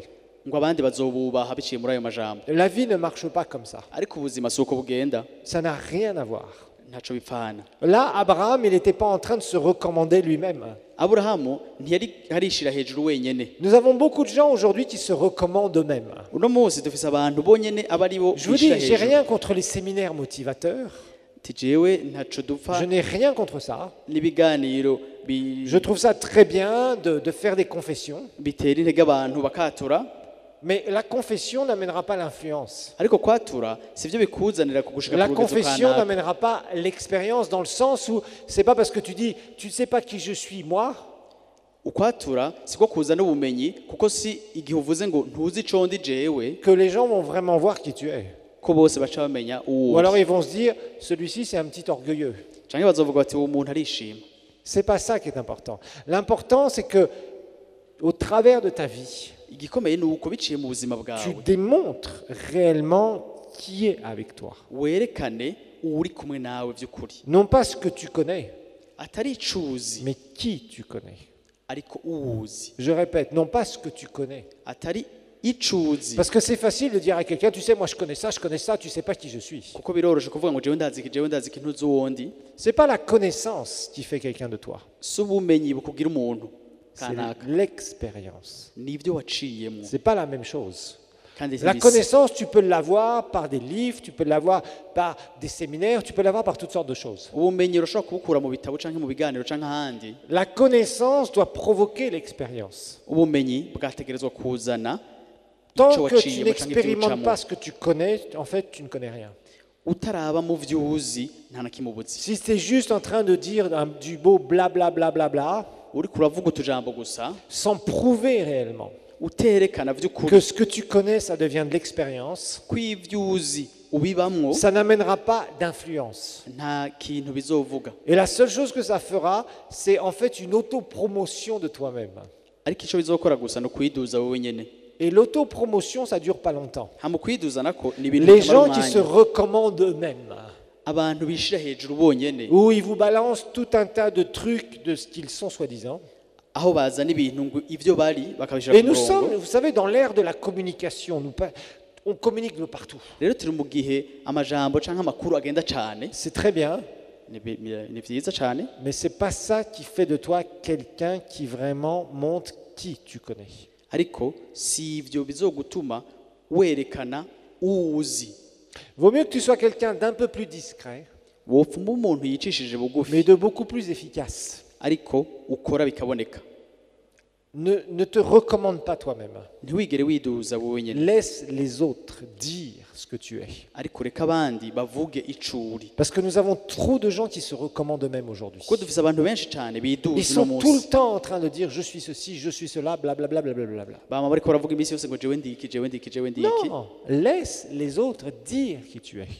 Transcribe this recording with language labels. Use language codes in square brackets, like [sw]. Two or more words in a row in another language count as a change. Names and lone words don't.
[rn] ngo abandi bazobubaha biciye muri ayo majambo. [fr] La vie ne marche pas comme ça. [rn] Ariko ubuzima si uko bugenda, [fr] Ça n'a rien à voir. [rn] ntaco bipfana. [fr] Là, Abraham, il n'était pas en train de se recommander lui-même. [rn] Aburahamu ntiyari arishira hejuru wenyene. [fr] Nous avons beaucoup de gens aujourd'hui qui se recommandent eux-mêmes. [rn] Uno munsi dufise abantu bonyene aba ari bo [fr] Je vous dis, [rn] bishira [fr] j'ai [rn] hejuru. [fr] rien contre les séminaires motivateurs. [rn] Ati jewe ntaco dupfa [fr] Je n'ai rien contre ça. [rn] n'ibiganiro [fr] Je trouve ça très bien de faire des confessions. [rn] bitera intege abantu bakatura, [fr] Mais la confession n'amènera pas l'influence. [rn] ariko kwatura sivyo bikuzanira kugushika [fr] La [rn] ku rugezo [fr] confession [rn] kanaka. [fr] n'amènera pas l'expérience dans le sens où c'est pas parce que tu dis tu ne sais pas qui je suis moi [rn] Ukwatura siko kuzana ubumenyi kuko si igihe uvuze ngo ntuzi ico ndi jewe [fr] que les gens vont vraiment voir qui tu es. [rn] ko bose baca bamenya [fr] Ou [rn] uwo. [fr] alors ils vont se dire celui-ci c'est un petit orgueilleux. [rn] Canke bazovuga bati uwo muntu arishima. [fr] C'est pas ça qui est important. L'important c'est que au travers de ta vie, [rn] Igikomeye ni uko biciye mu buzima [fr] tu [rn] bwawe [fr] démontres réellement qui est avec toi. [rn] werekane uri kumwe nawe vy'ukuri, [fr] Non pas ce que tu connais, [rn] atari icuzi [fr] mais qui tu connais. [rn] ariko uwuzi, [fr] Je répète, non pas ce que tu connais. [rn] atari icuzi. [fr] Parce que c'est facile de dire à quelqu'un, tu sais, moi je connais ça, tu sais pas qui je suis. [rn] Kuko biroroshe kuvuga ngo jewe ndazi iki ntuzi uwondi. [fr] C'est pas la connaissance qui fait quelqu'un de toi, [rn] Si ubumenyi bukugira umuntu [fr] c'est [rn] kanaka [fr] l'expérience. [rn] nivyo waciyemo [fr] C'est pas la même chose. [rn] kandi [fr] La [rn] ntibisa. [fr] connaissance, tu peux l'avoir par des livres, tu peux l'avoir par des séminaires, tu peux l'avoir par toutes sortes de choses. [rn] Ubumenyi urashobora kubukura mu bitabo canke mu biganiro canke ahandi. [fr] La connaissance doit provoquer l'expérience. [rn] Ubumenyi bwategerezwa kuzana [fr] Tant [rn] ico [fr] que tu [rn] waciyemo canke ivyo [fr] n'expérimentes [rn] ucamo. [fr] pas ce que tu connais, en fait, tu ne connais rien. [rn] Utaraba mu vyo uzi nta na kimwe ubuzi. [fr] Si tu es juste en train de dire du beau blablabla, bla, bla, bla, [rn] Uriko uravuga utujambo gusa [fr] sans prouver réellement [rn] uterekana [fr] que [rn] vy'ukuri [fr] ce que tu connais, ça devient de l'expérience, [rn] ko ivyo uzi ubibamwo [fr] ça n'amènera pas d'influence. [rn] nta kintu bizovuga. [fr] Et la seule chose que ça fera, c'est en fait une autopromotion de toi-même. [rn] Ariko ico bizokora gusa no kwiduza wowe nyene. [fr] Et l'autopromotion, ça dure pas longtemps. [rn] Hama kwiduza nako ni ibintu [fr] Les [rn] bitamara [fr] gens qui se [rn] umwanya. [fr] recommandent eux-mêmes, [rn] Abantu bishira hejuru bonyene [fr] où ils vous balancent tout un tas de trucs de ce qu'ils sont soi-disant. [rn] aho bazana ibintu ngo ivyo bari bakabishira [fr] Et [rn] ku [fr] nous sommes, [rn] murongo. [fr] vous savez, dans l'ère de la communication, on communique de partout. [rn] Rero turi mu gihe amajambo canke amakuru agenda cane, [fr] C'est très bien, [rn] ni vyiza cane, [fr] mais c'est pas ça qui fait de toi quelqu'un qui vraiment montre qui tu connais. [rn] ariko si ivyo bizogutuma werekana uwuzi. [fr] Vaut mieux que tu sois quelqu'un d'un peu plus discret, [rn] Wopfuma umuntu yicishije [fr] mais [rn] bugufi [fr] de beaucoup plus efficace. [rn] ariko ukora bikaboneka. [fr] Ne te recommande pas toi-même. [rn] Ntiwigere widuza wowe nyene, [fr] Laisse les autres dire ce que tu es. [rn] ariko reka abandi bavuge icuri. [fr] Parce que nous avons trop de gens qui se recommandent eux-mêmes aujourd'hui. [rn] Kuko dufise abantu benshi cane [fr] Ils [rn] biduza uno [fr] sont tout [rn] munsi. [fr] le temps en train de dire je suis ceci, je suis cela, blablabla, blablabla. [rn] Bama bariko baravuga imisi yose ngo jewe ndiki, jewe ndiki, jewe ndiki. [fr] Non, laisse les autres dire qui tu es.